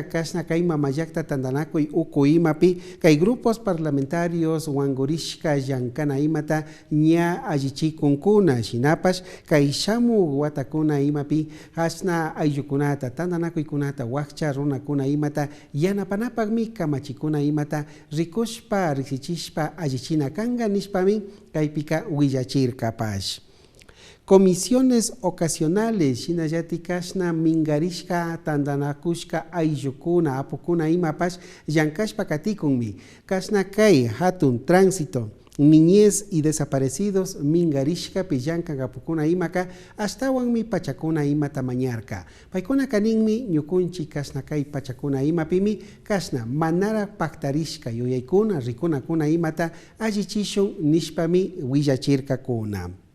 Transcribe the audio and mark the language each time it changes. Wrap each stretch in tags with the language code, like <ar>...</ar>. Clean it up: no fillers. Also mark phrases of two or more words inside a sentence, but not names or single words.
<qu>kasna kay mamayakta tandanakuy uku imapi kay</qu> <es>grupos parlamentarios</es> <qu>wangurishka llankana imata ña allichikunkuna shinapash kay shamu watakuna imapi kasna ayllukunata tandanakuykunata wakcha runakuna imata yanapanapakmi kamachikuna imata rikushpa riksichishpa allichina kanga nishpami kaypika willachirkapash.</qu> <es>Comisiones ocasionales</es> <qu>shinallati kasna mingarishka tandanakushka ayllukuna apukuna imapash llankashpa katikunmi kasna kay hatun</qu> <es>tránsito niñez y desaparecidos</es> <qu>mingarishka pillanka apukuna imaka ashtawanmi pachakuna imata mañarka paykuna kaninmi ñukunchi kasna kay pachakuna imapimi kasna manara paktarishka yuyaykuna rikunakuna imata allichishun nishpami willachirkakuna.</qu>